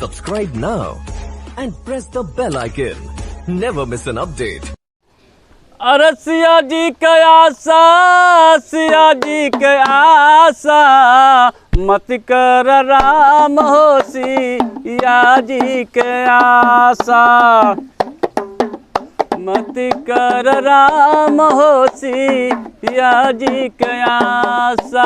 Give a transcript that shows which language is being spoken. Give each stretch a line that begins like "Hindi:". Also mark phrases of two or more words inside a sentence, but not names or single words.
English: subscribe now and press the bell icon. Never miss an update.
Bhojpuri: अरे सिया जी के आशा, सिया जी के आशा, मत कर राम हो सिया जी के आशा, मत कर राम हो सिया जी के आशा।